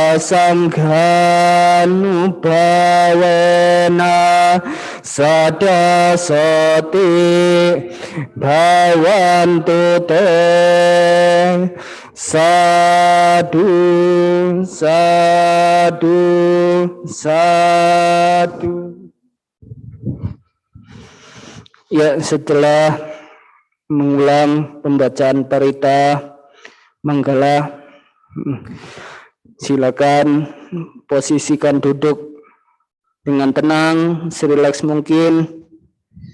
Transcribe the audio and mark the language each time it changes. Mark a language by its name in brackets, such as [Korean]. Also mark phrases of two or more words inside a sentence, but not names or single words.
[Pali] sanghanupavena saddha soti bhavantu te sadu sadu sadu. [Indonesian] Ya, setelah mengulang pembacaan parita manggala, silakan posisikan duduk dengan tenang, serileks mungkin.